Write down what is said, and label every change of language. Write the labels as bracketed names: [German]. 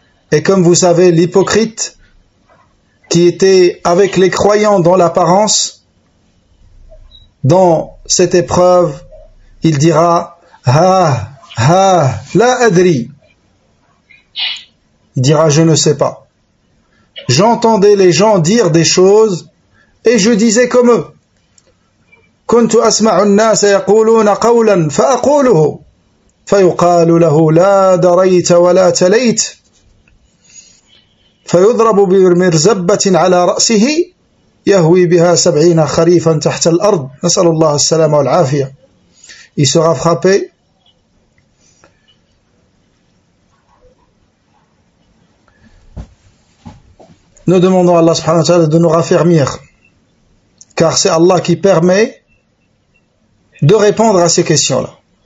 [French] Et comme vous savez, l'hypocrite, qui était avec les croyants dans l'apparence, dans cette épreuve, il dira [Arabic] la adri. [French] Il dira je ne sais pas. J'entendais les gens dire des choses et je disais comme eux. [Arabic] كنت أسمع الناس يقولون قولا فأقوله فيقال له لا دريت ولا تليت فيضرب بمرزبة على رأسه يهوي بها 70 خريفا تحت الأرض نسأل الله السلامة والعافية. [French] Il sera frappé Nous demandons à Allah subhanahu wa ta'ala de nous raffermir, car c'est Allah qui permet de répondre à ces questions-là.